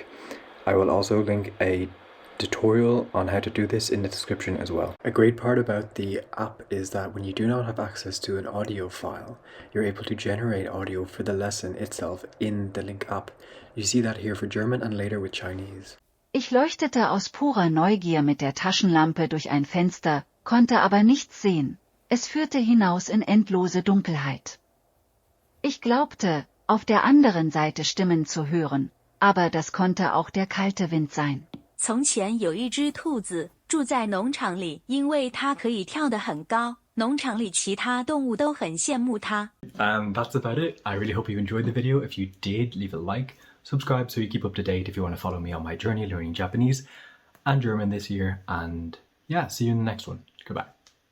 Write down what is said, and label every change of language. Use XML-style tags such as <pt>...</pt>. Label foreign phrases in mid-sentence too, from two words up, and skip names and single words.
<en>I will also link a tutorial on how to do this in the description as well. A great part about the app is that when you do not have access to an audio file, you're able to generate audio for the lesson itself in the Link app. You see that here for German and later with Chinese.</en> <de>Ich leuchtete aus purer Neugier mit der Taschenlampe durch ein Fenster, konnte aber nichts sehen. Es führte hinaus in endlose Dunkelheit. Ich glaubte, auf der anderen Seite Stimmen zu hören, aber das konnte auch der kalte Wind sein.</de> <zh>从前有一只兔子住在农场里，因为它可以跳得很高，农场里其他动物都很羡慕它。</zh> <en>And that's about it. I really hope you enjoyed the video. If you did, leave a like, subscribe so you keep up to date if you want to follow me on my journey learning Japanese and German this year. And yeah, see you in the next one. Goodbye.</en>